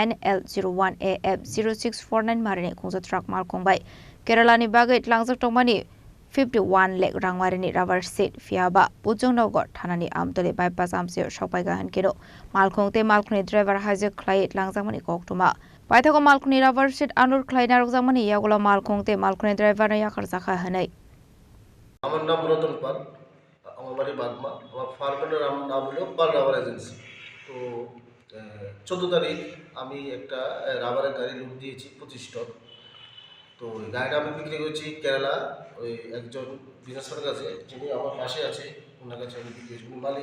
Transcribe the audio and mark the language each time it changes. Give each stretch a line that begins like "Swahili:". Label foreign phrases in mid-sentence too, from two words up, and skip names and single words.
Kok Borok: NL01AF0649 marini khungsa truck malkong bai Kerala ni bagai tlangjak tomani 51 lakh rang marini rubber seat fiaba pujong nogor thanani amtole bypass amse shokpai gahan kero malkhongte malkhni driver haijak khlai tlangjak mani koktuma paithako malkhni rubber seat anur khlai narokjak mani yagola malkhongte malkhni driver na yakar jakha hanai
Bangla: আমার নাম রতন পাল, আমার বাড়ি বাগমা, আমার ফার্মের নাম হলো পাল রাবার এজেন্সি। তো 14 তারিখ আমি একটা রাবারের গাড়ি লোড দিয়েছি 25 টন। তো গাড়িটা আমি বিক্রি করেছি কেরালা ওই একজন বিজনেসম্যানের কাছে, যিনি আমার পাশে আছে, ওনার কাছে আমি বিক্রি করেছি, উনি মালিক।